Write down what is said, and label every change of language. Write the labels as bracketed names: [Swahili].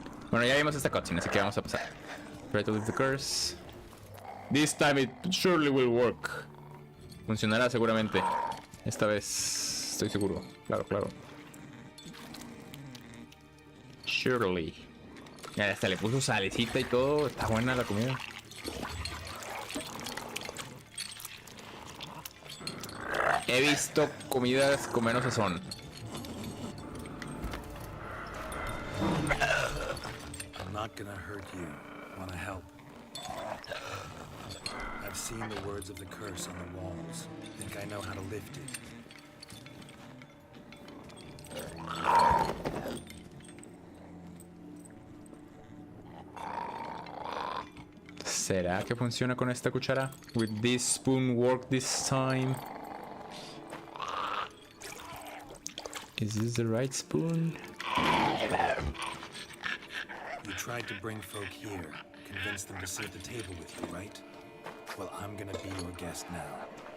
[Spanish] Bueno, ya vimos esta cutscene, así que vamos a pasar. [English] Try to leave the curse. This time it surely will work. [Spanish] Funcionará seguramente. Esta vez estoy seguro. Claro, claro. [English] Surely. [Spanish] Ya hasta le puso salecita y todo. Está buena la comida. He visto comidas con menos sazón. [English] I'm not gonna hurt you. Wanna help? I've seen the words of the curse on the walls. Think I know how to lift it. [Spanish] ¿Será que funciona con esta cuchara? [English] Will this spoon work this time? Is this the right spoon? You tried to bring folk here, convince them to sit at the table with you, right? Well, I'm gonna be your guest now.